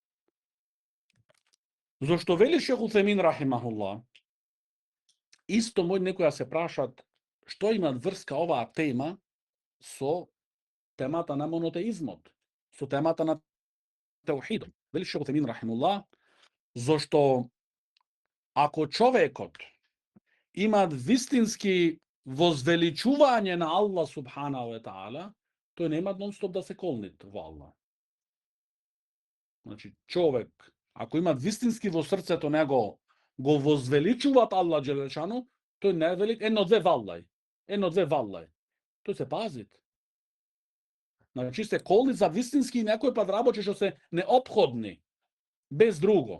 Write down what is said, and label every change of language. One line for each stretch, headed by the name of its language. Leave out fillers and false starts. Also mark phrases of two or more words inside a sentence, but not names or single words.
Macedonian: Зошто вели Шех Утемин рахимахуллах, исто мој некоја се прашат што има врска оваа тема со темата на монотеизмот, со темата на теухидот. Вели Шех Утемин рахимахуллах, зошто ако човекот има вистински возвеличување на
Arabic: الله سبحانه وتعالى,
Macedonian: тој нема нон-стоп да се колнит во Аллах. Значи, човек, ако има вистински во срцето него, го возвеличуваат
Arabic: الله جل شأنه,
Macedonian: тој не вели едно-две валлај. Тој се пазит. Значи, се колни за вистински некој пат работи што се неопходни, без друго.